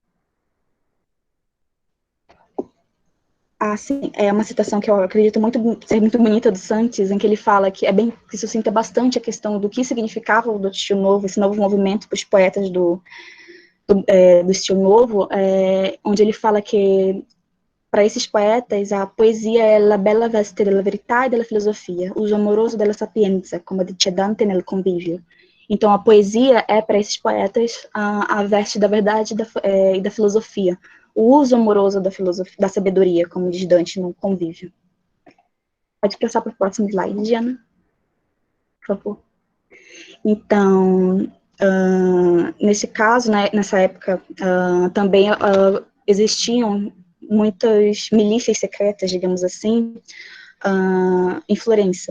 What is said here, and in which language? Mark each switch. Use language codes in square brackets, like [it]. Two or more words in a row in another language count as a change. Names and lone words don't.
[pt] Sim, é uma citação que eu acredito ser muito bonita do Santos, em que ele fala que que suscita bastante a questão do que significava o do Estilo Novo, esse novo movimento para os poetas do Estilo Novo, onde ele fala que para esses poetas a poesia é [it] la bella veste della verità e della filosofia, uso amoroso della sapienza, [pt] como [it] dice Dante nel Convívio. [pt] Então a poesia é para esses poetas a veste da verdade e da filosofia, o uso amoroso da sabedoria, como diz Dante no Convívio. Pode passar para o próximo slide, Diana, por favor. Então, nesse caso, né, nessa época, também existiam muitas milícias secretas, digamos assim, em Florença.